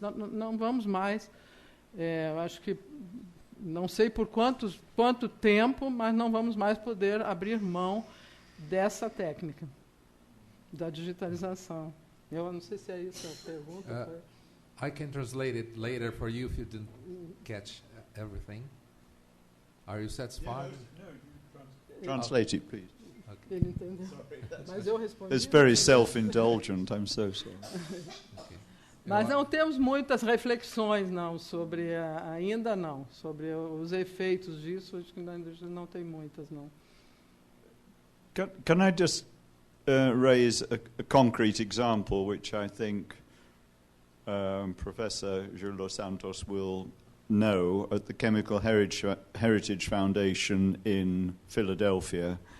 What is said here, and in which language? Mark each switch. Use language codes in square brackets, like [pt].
[pt] Não vamos mais, eu acho que, não sei por quanto tempo, mas não vamos mais poder abrir mão dessa técnica, da digitalização. Eu não sei se é isso a pergunta. [en] I can translate it later for you if you didn't catch everything. Are you satisfied? No, translate it, please. Okay. [pt] Ele entendeu. Mas eu respondi. [en] It's very self-indulgent. I'm so sorry. Okay. [pt] Mas não temos muitas reflexões, não, sobre ainda não, sobre os efeitos disso, acho que ainda não tem muitas, não. [en] Can I just raise a concrete example, which I think Professor Jules dos Santos will know, at the Chemical Heritage Foundation in Philadelphia.